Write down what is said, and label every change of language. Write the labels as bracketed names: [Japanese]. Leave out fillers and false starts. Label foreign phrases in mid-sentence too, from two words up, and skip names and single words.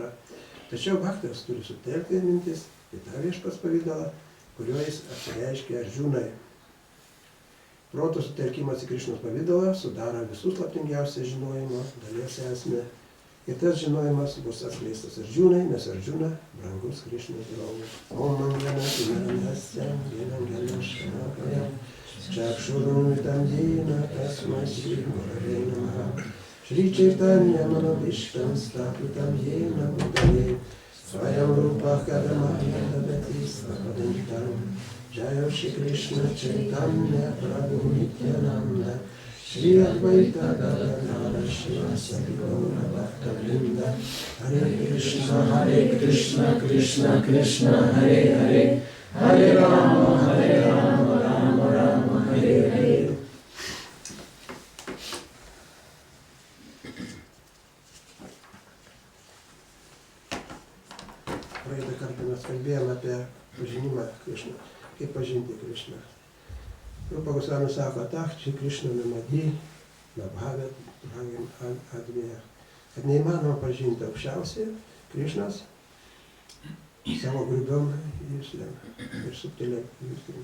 [Lithuanian] Tačiau bhaktas turi sutelkti mintis į tą viešpats pavidalą, kuriuo jis apsireiškia Arjunai. Proto sutelkimas į Krišnos pavidalą sudaro visų slaptingiausią žinojimo dalies esmę. Ir tas žinojimas bus atskleistas Arjunai, nes Arjuna brangus Krišnos draugas. [Sanskrit] Om Mangala Vinandasya Vinangala Shanakaya Chakshurumvitam Jena Tasmai Shri Gurave Namaha Shri Chaitanya Manabhishtam Stapitam Jena Buddhale Swayam Rupa Kadamaya Dadati Svapadantam Jaya Shri Krishna Chaitanya Prabhu Nityananda Shri Advaita Gadadhara Shivasati Gaura Bhakta-vrinda Hare Krishna, Krishna Krishna, Hare Hare Hare Rama, Rama Rama, Hare Hare. [Lithuanian] Praeitą kartą mes kalbėjome apie pažinimą Krišną, kaip pažinti Krišną. Rupa Gosvami sako, [Sanskrit] Šri Krišna Namadi, Nabhavet, Bhagim Advėja, [Lithuanian] kad neįmanoma pažinti aukščiausiai Krišnos savo grubiom juslėm ir subtiliai juslėm.